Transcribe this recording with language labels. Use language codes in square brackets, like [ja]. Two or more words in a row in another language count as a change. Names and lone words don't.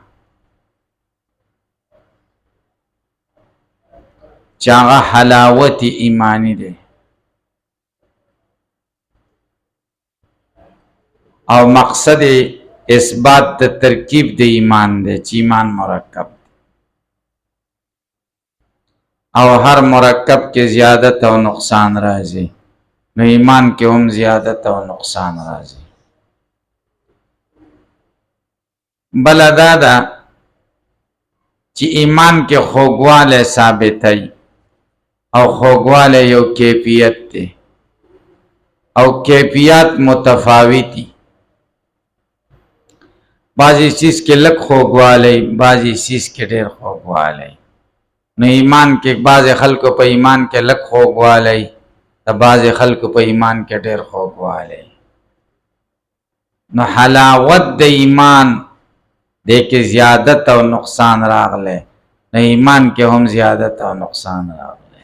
[ps] چاغه حلاوت ایمانی دی او مقصد اثبات د ترکیب د ایمان دی چې ایمان مرکب او هر مرکب کې زیادت او نقصان راځي نو ایمان کې هم زیادت او نقصان راځي. بل دا ده چې ایمان کې خوږوالی ثابتای او خوږوالی یو کیفیت دی او کیفیت متفاوتی. بعضی چیز کې لږ خوږوالی بعضی چیز کې ډېر خوږوالی. نو ایمان کې بعض خلکو په ایمان کې لږ خوږوالی د بعض خلکو په ایمان کې ډېر خوږوالی. نو حلاوت د ایمان دې کې زیادت او نقصان راغلی نو ایمان کې هم زیادت او نقصان راغلی.